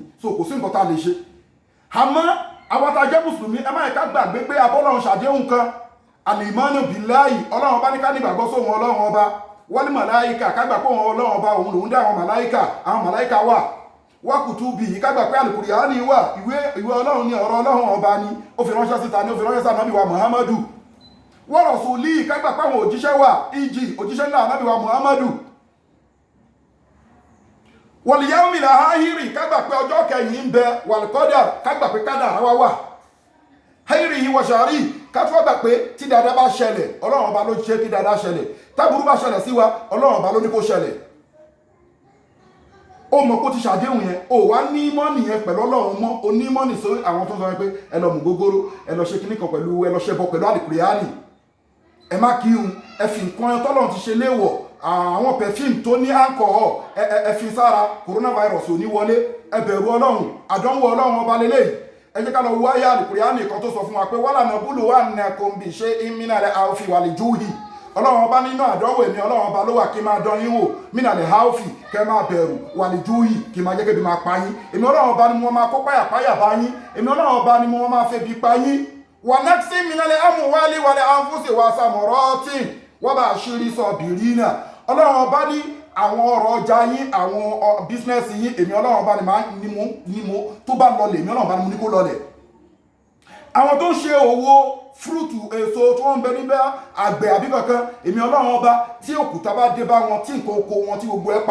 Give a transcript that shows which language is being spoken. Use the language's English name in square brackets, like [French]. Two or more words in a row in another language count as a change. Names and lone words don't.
[Yoruba] so kò sí nǹkan tá a lè ṣe àmọ́ àwọn tá a jẹ́ mùsùlùmí ẹ má yẹ ká gbàgbé pé abọ́lọ́run ṣàdéhùn kan [Arabic] الإيمان بالله [Yoruba] ọlọ́run bá ní ká nígbàgbọ́ sóhun ọlọ́run ọba wal màláìkà ká gbà pé òun ọlọ́run ọba òun lòun dá àwọn màláìkà wà [Arabic] وكتبه [Yoruba] ká gbà pé Al-Qur'ani wà ìwé ọlọ́run ní ọ̀rọ̀ ọlọ́run ọba ni ó fi ránṣẹ́ síta ní ó fi ránṣẹ́ sí Ànábì wa Muhammadu [Arabic] ورسله [Yoruba] ká gbà pé àwọn òjíṣẹ́ wà ìjì òjíṣẹ́ ńlá Ànábì wa Muhammadu [Arabic] واليوم الآخر [Yoruba] ká gbà pé ọjọ́ kẹyìn ń bẹ [Arabic] والقدر [Yoruba] ká gbà pé kádàrá wà [Arabic] خيره وشره [Yoruba] ká tó gbà pé tí dáadáa bá ṣẹlẹ̀ ọlọ́run ọba ló ṣe kí dáadáa ṣẹlẹ̀ táburú bá ṣẹlẹ̀ sí wa ọlọ́run ọba ló ní kó ṣẹlẹ̀ ó mọ̀ kó ti ṣàdéhùn yẹn ó wá ní mọ́nì yẹn pẹ̀lú ọlọ́run mọ́ ó ní mọ́nì sórí àwọn tó ń sọ pé ẹ lọ mú gógóró ẹ lọ ṣe kíní kan pẹ̀lú ẹ lọ ṣẹbọ pẹ̀lú Al-Qur'ani ẹ má kírun ẹ fi nǹkan tọ́lọ́run ti ṣe léèwọ̀ àwọn perfume tó ní alcohol ẹ fi sára coronavirus ò ní wọlé ẹ bẹ̀rù ọlọ́run àdánwò ọlọ́run ọba lélẹ́yìí ẹ jẹ́ ká lọ wáyé Al-Qur'ani kan tó sọ fún wa pé [Arabic] ولنبلونكم بشيء من الخوف والجوع [Yoruba] ọlọ́run ọba nínú àdánwò èmi ọlọ́run ọba ló wà kí máa dán yín wò [Arabic] من الخوف [Yoruba] kẹ́ máa bẹ̀rù [Arabic] والجوع [Yoruba] kí máa jẹ́ kébi máa pa yín èmi ọlọ́run ọba ni mo máa kó páyàpáyà bá yín èmi ọlọ́run ọba ni mo máa fẹ́ bí pa yín [Arabic] ونقص من الأموال والأنفس والثمرات وبشر الصابرين [Yoruba] ọlọ́run ọba ní àwọn ọrọ̀ ọjà yín àwọn bísínẹ́sì yín èmi ọlọ́run ọba ni mo tó bá lọlẹ̀ èmi ọlọ́run ọba ni mo ní kó lọlẹ̀ àwọn tó ń ṣe òwò fúrúùtù èso tí wọ́n ń bẹ níbẹ̀ àgbẹ̀ àbí kankan èmi ọlọ́run ọba tí òkúta bá dé bá wọn tí nǹkan oko wọn tí gbogbo ẹ